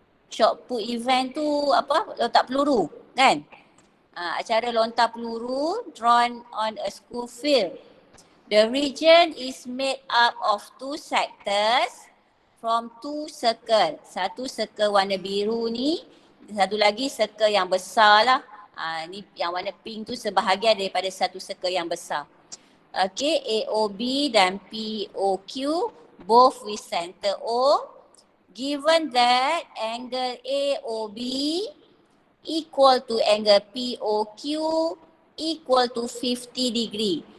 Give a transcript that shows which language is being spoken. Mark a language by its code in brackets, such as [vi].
[ms] Shot put event tu apa? Lontar peluru, kan? Acara lontar peluru [en] drawn on a school field. The region is made up of two sectors from two circle. [ms] Satu circle warna biru ni, satu lagi circle yang besar lah. Ni yang warna pink tu sebahagian daripada satu circle yang besar. [en] Okay, AOB dan POQ both with center O. Given that angle AOB equal to angle POQ equal to 50 degree.